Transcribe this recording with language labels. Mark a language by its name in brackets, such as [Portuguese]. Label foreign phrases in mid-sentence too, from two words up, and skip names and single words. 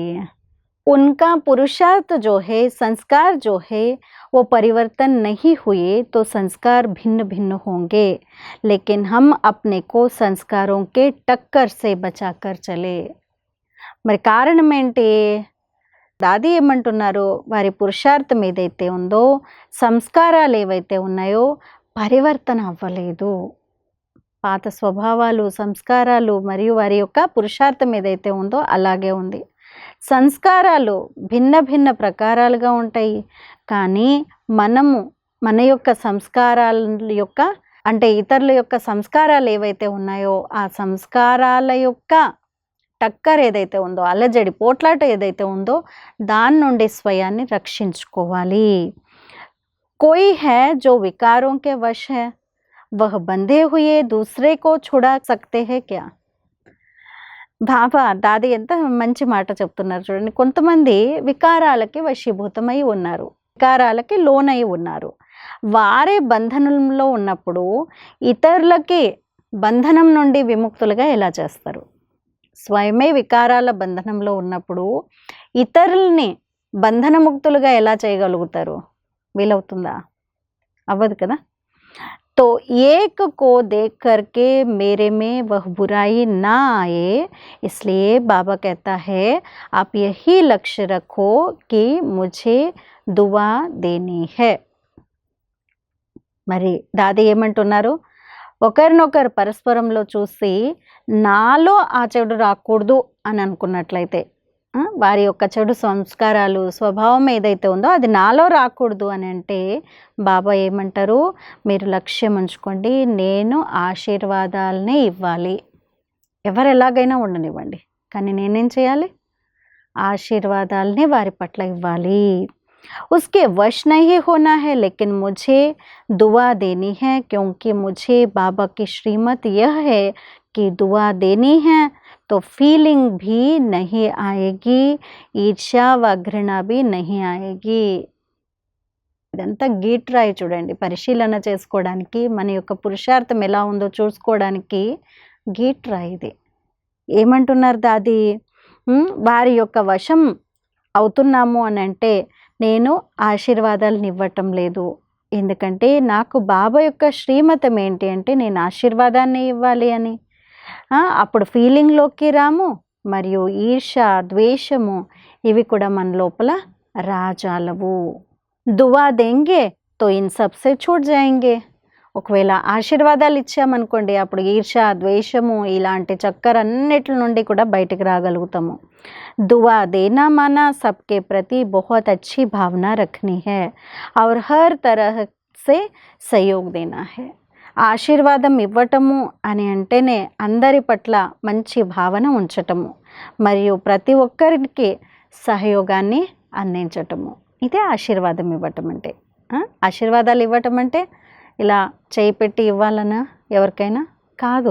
[Hindi] उनका पुरुषार्थ जो है, संस्कार जो है वो परिवर्तन नहीं हुए तो संस्कार भिन्न भिन्न होंगे, लेकिन हम अपने को संस्कारों के टक्कर से बचाकर चले. [Telugu] మరి కారణం ఏంటి? దాది ఏమంటున్నారు? వారి పురుషార్థం ఏదైతే ఉందో, సంస్కారాలు ఏవైతే ఉన్నాయో పరివర్తన అవ్వలేదు. పాత స్వభావాలు, సంస్కారాలు మరియు వారి యొక్క పురుషార్థం ఏదైతే ఉందో అలాగే ఉంది. సంస్కారాలు భిన్న భిన్న ప్రకారాలుగా ఉంటాయి, కానీ మనము మన యొక్క సంస్కారాల యొక్క అంటే ఇతరుల యొక్క సంస్కారాలు ఏవైతే ఉన్నాయో ఆ సంస్కారాల యొక్క టక్కర్ ఏదైతే ఉందో, అలజడి పోట్లాట ఏదైతే ఉందో దాని నుండి స్వయాన్ని రక్షించుకోవాలి. [Hindi] कोई है जो विकारों के वश है, वह बंधे हुए दूसरे को छुड़ा सकते हैं क्या. [Telugu] బాబా దాది ఎంత మంచి మాట చెప్తున్నారు చూడండి. కొంతమంది వికారాలకి వశీభూతమై ఉన్నారు, వికారాలకి లోనై ఉన్నారు. వారే బంధనంలో ఉన్నప్పుడు ఇతరులకి బంధనం నుండి విముక్తులుగా ఎలా చేస్తారు? స్వయమే వికారాల బంధనంలో ఉన్నప్పుడు ఇతరుల్ని బంధనముక్తులుగా ఎలా చేయగలుగుతారు? వీలవుతుందా? అవ్వదు కదా. [Hindi] तो एक को देख करके मेरे में वह बुराई ना आए, इसलिए बाबा कहता है आप यही लक्ष्य रखो कि मुझे दुआ देनी है. [Telugu] మరి దాది ఏమంటున్నారు, ఒకరినొకరు పరస్పరంలో చూసి నాలో ఆ చెడు రాకూడదు అని అనుకున్నట్లయితే, వారి యొక్క చెడు సంస్కారాలు స్వభావం ఏదైతే ఉందో అది నాలో రాకూడదు అని అంటే బాబా ఏమంటారు, మీరు లక్ష్యం ఉంచుకోండి, నేను ఆశీర్వాదాలనే ఇవ్వాలి. ఎవరు ఎలాగైనా ఉండనివ్వండి, కానీ నేనేం చేయాలి, ఆశీర్వాదాలనే వారి పట్ల ఇవ్వాలి. [Hindi] उसके वश नहीं होना है, लेकिन मुझे दुआ देनी है, क्योंकि मुझे बाबा की श्रीमत यह है कि दुआ देनी है तो फीलिंग भी नहीं आएगी, ईर्ष्या व घृणा भी नहीं आएगी. [Telugu] ఇదంతా గీట్ రాయి చూడండి, పరిశీలన చేసుకోవడానికి, మన యొక్క పురుషార్థం ఎలా ఉందో చూసుకోవడానికి గీట్ రాయి ఇది. ఏమంటున్నారు దాది, వారి యొక్క వశం అవుతున్నాము అని అంటే నేను ఆశీర్వాదాలను ఇవ్వటం లేదు. ఎందుకంటే నాకు బాబా యొక్క శ్రీమతం ఏంటి అంటే నేను ఆశీర్వాదాన్ని ఇవ్వాలి అని. అప్పుడు ఫీలింగ్లోకి రాము, మరియు ఈర్ష ద్వేషము ఇవి కూడా మన లోపల రాజాలవు. [Hindi] दुआ देंगे तो इन सबसे छूट जाएंगे. [Telugu] ఒకవేళ ఆశీర్వాదాలు ఇచ్చామనుకోండి, అప్పుడు ఈర్ష ద్వేషము ఇలాంటి చక్కరన్నిటి నుండి కూడా బయటికి రాగలుగుతాము. [Hindi] दुआ देना माना सबके प्रति बहुत अच्छी भावना रखनी है और हर तरह से सहयोग देना है. [Telugu] ఆశీర్వాదం ఇవ్వటము అని అంటేనే అందరి పట్ల మంచి భావన ఉంచటము మరియు ప్రతి ఒక్కరికి సహయోగాన్ని అందించటము, ఇదే ఆశీర్వాదం ఇవ్వటం అంటే. ఆశీర్వాదాలు ఇవ్వటం అంటే ఇలా చేయి పెట్టి ఇవ్వాలనా ఎవరికైనా కాదు.